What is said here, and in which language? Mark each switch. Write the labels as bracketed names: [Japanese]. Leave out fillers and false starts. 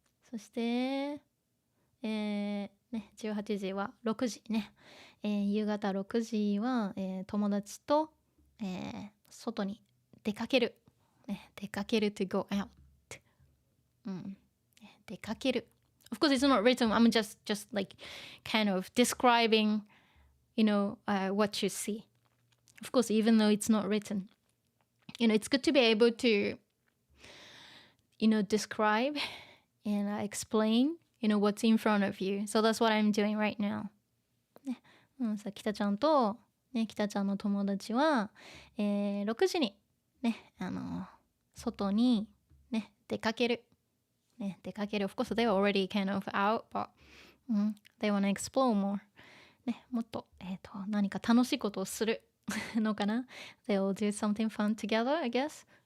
[Japanese] そしてね、18時は6時ね、夕方6時は、友達と、外に出かける、ね、出かける [English] to go out、 [Japanese] 出かける。 [English] Of course it's not written. I'm just like kind of describing, what you see. Of course, even though it's not written, it's good to be able to, describe and explain, what's in front of you. So that's what I'm doing right now. [Japanese] さあ北ちゃんと、ね、北ちゃんの友達は、6時に、ね、外に、ね、出かける。ね、出かける。 [English] Of course, they were already kind of out, but、they want to explore more. [Japanese] ね、もっと、何か楽しいことをするのかな。 [English] They'll do something fun together, I guess.